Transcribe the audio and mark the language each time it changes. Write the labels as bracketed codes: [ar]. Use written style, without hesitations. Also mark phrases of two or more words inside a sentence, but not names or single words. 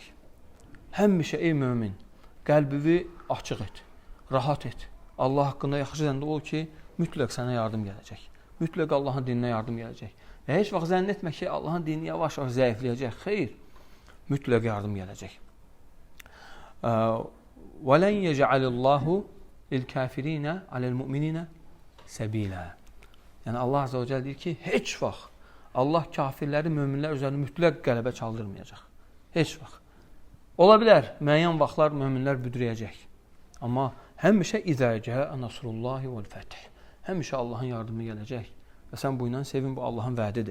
[az] Həmişə ey mömin, qəlbini açıq et, rahat et. Allah haqqında yaxşı zəndə ol ki, mütləq sənə yardım gələcək. Mütləq Allahın dininə yardım gələcək. Və heç vaxt zənn etmə ki, Allahın dini yavaş-yavaş zəifləyəcək. Xeyr, mütləq yardım gələcək. [ar] وَلَنْ يَجْعَلِ اللّٰهُ لِلْكَافِرِينَ عَلَى الْمُؤْمِنِينَ سَب۪يلًا. [az] Yəni Allah [ar] عز وجل [az] deyir ki, heç vaxt Allah kafirləri, möminlər üzərində mütləq qələbə çaldırmayacaq. Heç vaxt. Ola bilər, müəyyən vaxtlar möminlər büdrəyəcək. Amma həmişə [ar] إذا جاء نصر الله والفتح. [az] Həmişə Allahın yardımı gələcək. Və sən bu ilə sevin, bu Allahın vədidir.